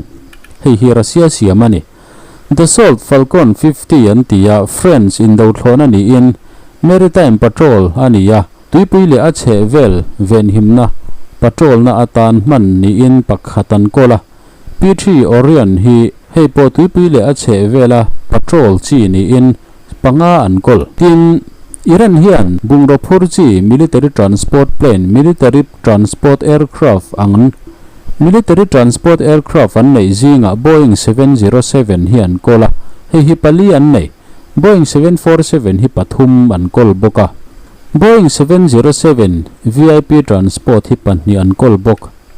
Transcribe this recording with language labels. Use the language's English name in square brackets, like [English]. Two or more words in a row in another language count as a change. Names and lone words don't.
[Mizo] hi Russia siam ani Dassault Falcon 50 an tia France in do thlona ni in [English] maritime patrol [Mizo] ania tuipui le a che vel ven himna patrol na atan man ni in pakhatan kola P3 Orion hi hei po tuipui le a che vela patrol chi ni in panga an kol tin Iran hian bungro phur chi [English] military transport plane military transport aircraft [Mizo] ang [English] military transport aircraft [Mizo] an nei zinga Boeing 707 hian kola hi pali an nei Boeing 747 hi pathum an kol boka Boeing 707 [English] VIP transport [Mizo] hi panni an kol bok